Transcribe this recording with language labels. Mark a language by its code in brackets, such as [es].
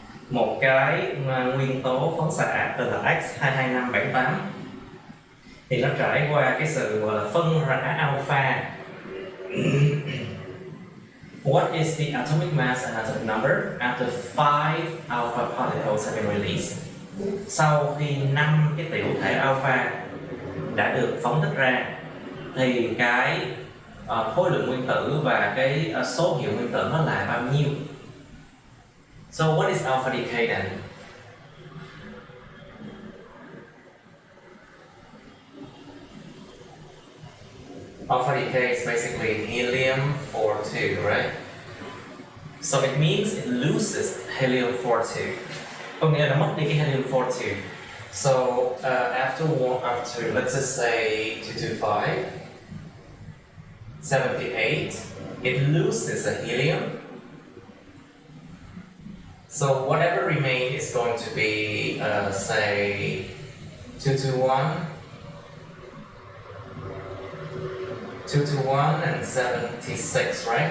[vi] Một cái nguyên tố phóng xạ tên là X22578 thì nó trải qua cái sự gọi là phân rã alpha. [en] What is the atomic mass and atomic number after 5 alpha particles have been released? [vi] Sau khi 5 cái tiểu thể alpha đã được phóng thích ra thì cái khối lượng nguyên tử và cái số hiệu nguyên tử nó là bao nhiêu? [en] So what is alpha decay then? Alpha decay is basically helium-42, right? So it means it loses helium-42. [vi] Có nghĩa là nó mất đi cái helium-42. [en] So after let's just say 225, 78, it loses a helium. So whatever remains is going to be say 221, 221 and 76, right?